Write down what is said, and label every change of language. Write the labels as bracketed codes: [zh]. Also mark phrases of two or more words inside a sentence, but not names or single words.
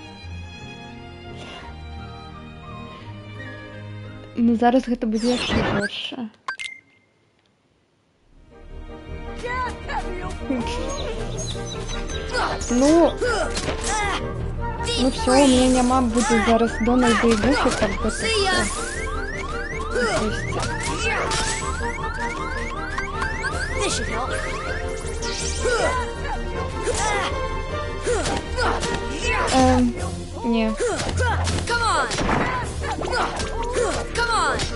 [be] Ну зараз гэта будзе яшчэ горша. Ну все, [ru] у меня [be] няма будзе зараз Дональда і Гуфі, так бы это всё. [en] This should help. [be] Не. [en] Come on! Come on!